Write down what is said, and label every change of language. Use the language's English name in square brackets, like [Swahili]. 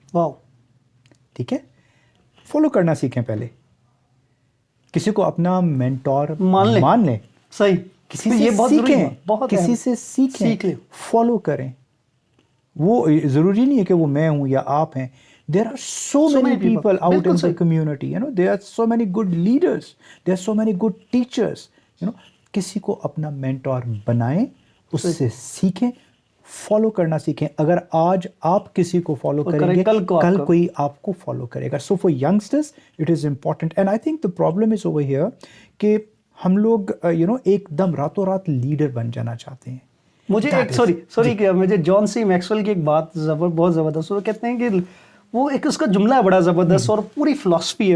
[Urdu] واو. ٹھیک ہے, فالو کرنا سیکھیں پہلے, کسی کو اپنا مینٹور مان لیں. صحیح. کسی سے سیکھیں, کسی سے سیکھیں, فالو کریں. وہ ضروری نہیں ہے کہ وہ میں ہوں یا آپ ہیں. [English] There are so many people out in the community, there are so many good leaders, there are so many good teachers, [Urdu] کسی کو اپنا مینٹور بنائیں, اس سے سیکھیں, فالو کرنا سیکھیں. اگر آج آپ کسی کو فالو کریں گے کل کوئی آپ کو فالو کرے گا. [English] So for youngsters it is important, and I think the problem is over here [Urdu] کہ ہم لوگ ایک دم راتوں رات لیڈر بن جانا چاہتے ہیں. مجھے ایک مجھے جان سی میکسویل کی ایک بات بہت زبردست, وہ کہتے ہیں کہ وہ ایک اس کا جملہ ہے بڑا زبردست, اور پوری فلاسفی ہے.